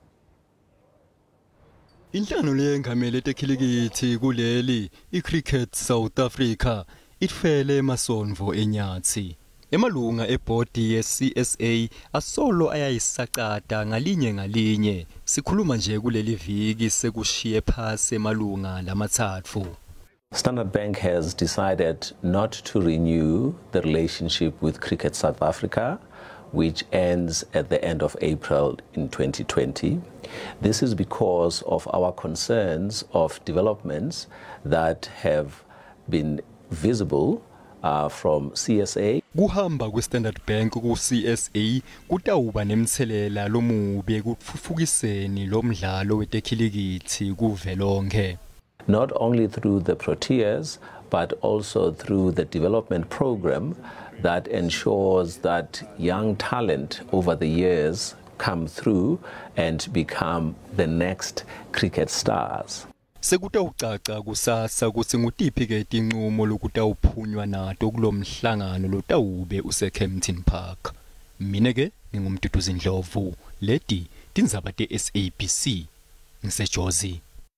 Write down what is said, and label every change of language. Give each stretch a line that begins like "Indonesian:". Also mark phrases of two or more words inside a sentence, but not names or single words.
Swati: Inhlangano leyengamele tekhilikithi kuleli iCricket South Africa itfele emasonvo eNyathi. Emalunga ebhodi yeCSA asolo ayayisaqada ngalinye sikhuluma nje kuleli viki sekushiye phasi emalunga lamathathu.
English: Standard Bank has decided not to renew the relationship with Cricket South Africa, which ends at the end of April in 2020. This is because of our concerns of developments that have been visible from CSA.
Swati: Kuhamba kweStandard Bank ku-CSA kutawuba nemthelela lomubi ekutfutfukiseni lomdlalo wetekhilikithi kuvelonke.
English: Not only through the Proteas, but also through the development program that ensures that young talent over the years come through and become the next cricket stars.
Swati: Sekutawucaca kusasa kutsi ngutiphi-ke tinqumo lokutawuphunywa nato kulomhlangano lotawube useKempton Park. Mina-ke ngingumduduzi Ndlovu, leti tindzaba te-SABC ngiseJozi.